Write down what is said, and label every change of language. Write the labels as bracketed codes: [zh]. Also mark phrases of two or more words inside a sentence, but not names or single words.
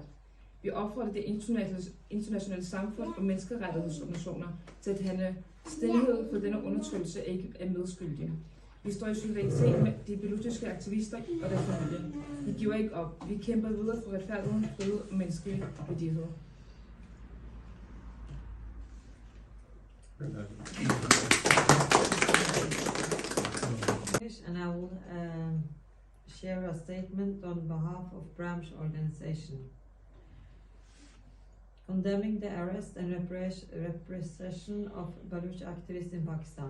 [da] Vi opfordrer det internationale samfund og menneskerettighedsorganisationer til at handle stillhed for denne undertrykkelse ikke er medskyldige. Vi står i solidaritet med de balochiske aktivister og deres familie. Vi giver ikke op. Vi kæmper videre for retfærdighed, frihed og menneskelig værdighed. [en] And I will share a statement on behalf of Branch Organization. Condemning the arrest and repression of Baloch activists in Pakistan.